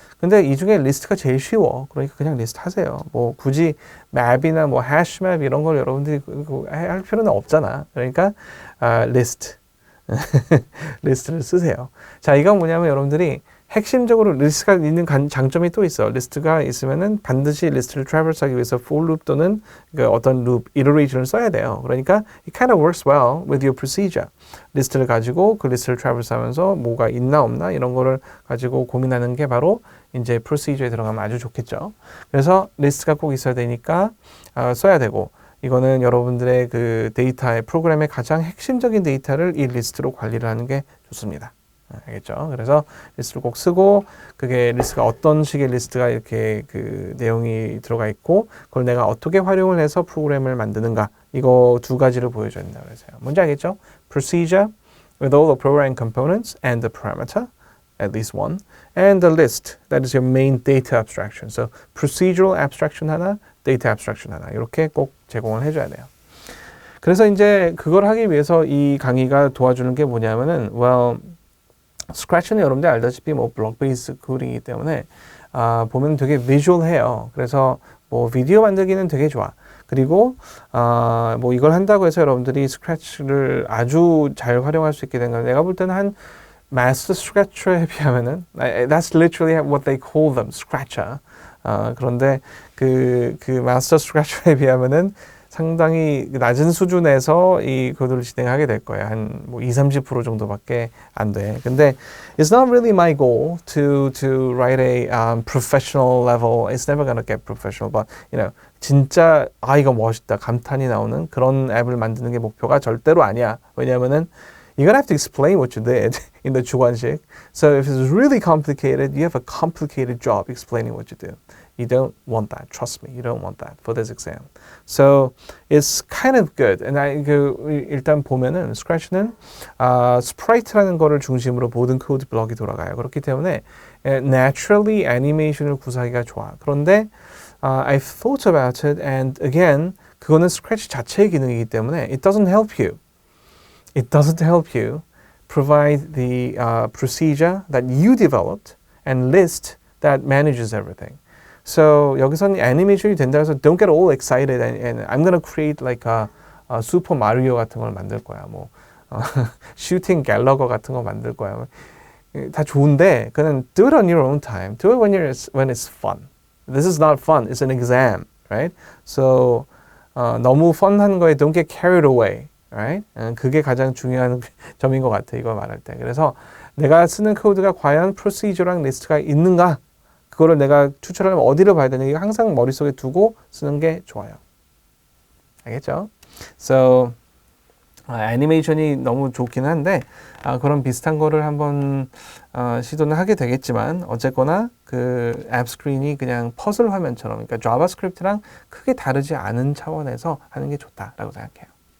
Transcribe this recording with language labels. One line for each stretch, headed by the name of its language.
Korean: 근데 이 중에 리스트가 제일 쉬워. 그러니까 그냥 리스트 하세요. 뭐 굳이 맵이나 뭐 hash map 이런 걸 여러분들이 할 필요는 없잖아. 그러니까 리스트 리스트를 쓰세요. 자, 이건 뭐냐면 여러분들이 핵심적으로 리스트가 있는 장점이 또 있어. 리스트가 있으면은 반드시 리스트를 트래버스하기 위해서 for loop 또는 그 어떤 loop, iteration을 써야 돼요. 그러니까
English: it kind of works well with your procedure.
Korean: 리스트를 가지고 그 리스트를 트래버스하면서 뭐가 있나 없나 이런 거를 가지고 고민하는 게 바로 이제 procedure에 들어가면 아주 좋겠죠. 그래서 리스트가 꼭 있어야 되니까 써야 되고 이거는 여러분들의 그 데이터의 프로그램의 가장 핵심적인 데이터를 이 리스트로 관리를 하는 게 좋습니다. 알겠죠? 그래서 리스트를 꼭 쓰고 그게 리스트가 어떤 식의 리스트가 이렇게 그 내용이 들어가 있고 그걸 내가 어떻게 활용을 해서 프로그램을 만드는가 이거 두 가지를 보여줘야 된다고 그랬어요. 뭔지 알겠죠?
English: Procedure with all the program components and the parameter at least one and the list that is your main data abstraction.
Korean: So procedural abstraction 하나, data abstraction 하나 이렇게 꼭 제공을 해줘야 돼요. 그래서 이제 그걸 하기 위해서 이 강의가 도와주는 게 뭐냐면은 well 스크래치는 여러분들 알다시피 뭐 블록 베이스 코딩이기 때문에 보면 되게 비주얼해요. 그래서 뭐 비디오 만들기는 되게 좋아. 그리고 뭐 이걸 한다고 해서 여러분들이 스크래치를 아주 잘 활용할 수 있게 된 건 내가 볼 때는 한 마스터 스크래처에 비하면은
English: that's literally what they call them, scratcher.
Korean: 그런데 그 마스터 스크래처에 비하면은 상당히 낮은 수준에서 이 코드를 진행하게 될 거예요. 한 뭐 20-30% 정도밖에 안 돼. 근데
English: it's not really my goal to write a professional level. It's never gonna get professional, but you know
Korean: 진짜 이거 멋있다 감탄이 나오는 그런 앱을 만드는 게 목표가 절대로 아니야.
English: 왜냐하면은 you're gonna have to explain what you did in the 주관식. So if it's really complicated, you have a complicated job explaining what you do. You don't want that. Trust me, you don't want that for this exam. So it's kind of good.
Korean: And 일단 보면은 스크래치는 스프라이트라는 거를 중심으로 모든 코드 블럭이 돌아가요. 그렇기 때문에 naturally 애니메이션을 구사하기가 좋아. 그런데
English: I've thought about it, and again,
Korean: 그거는 스크래치 자체의 기능이기 때문에
English: it doesn't help you. It doesn't help you provide the procedure that you developed and list that manages everything. So
Korean: 여기서는 애니메이션이 된다 해서
English: don't get all excited and I'm gonna create like a
Korean: 슈퍼 마리오 같은 걸 만들 거야. 뭐 슈팅 갤러거 같은 거 만들 거야.
English: 다 좋은데 그냥 do it on your own time. Do it when it's fun. This is not fun. It's an exam, right? So
Korean: 너무 펀한 거에
English: don't get carried away. Right?
Korean: 그게 가장 중요한 점인 것 같아. 이거 말할 때. 그래서 내가 쓰는 코드가 과연 프로시저랑 리스트가 있는가? 그거를 내가 추출하려면 어디를 봐야 되는지 항상 머릿속에 두고 쓰는 게 좋아요. 알겠죠? So 애니메이션이 너무 좋긴 한데 그런 비슷한 거를 한번 시도는 하게 되겠지만 어쨌거나 그 앱 스크린이 그냥 퍼즐 화면처럼 그러니까 자바스크립트랑 크게 다르지 않은 차원에서 하는 게 좋다라고 생각해요.